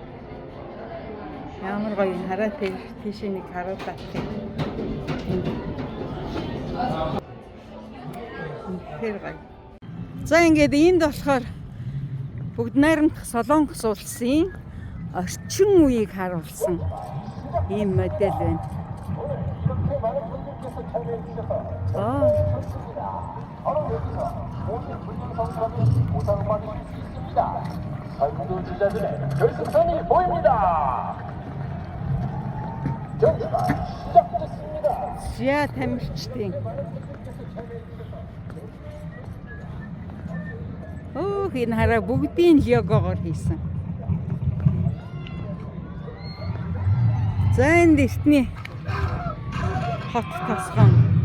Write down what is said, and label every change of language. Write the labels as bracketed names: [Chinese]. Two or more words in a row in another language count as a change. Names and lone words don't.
[Mongolian] Ямар гоё хараа тийш нэг харуултаа. Тэр гоё. За ингээд энд болохоор бүгд найрамдах Солонгос улсын орчин үеийг харуулсан ийм модель байна. [Korean] 결승선이 보입니다. 경기가 시작됐습니다. [Mongolian] Зя тамирчдын. Энэ хараа бүгдийн логогоор хийсэн. За энэ дэвтний Хот тосгон.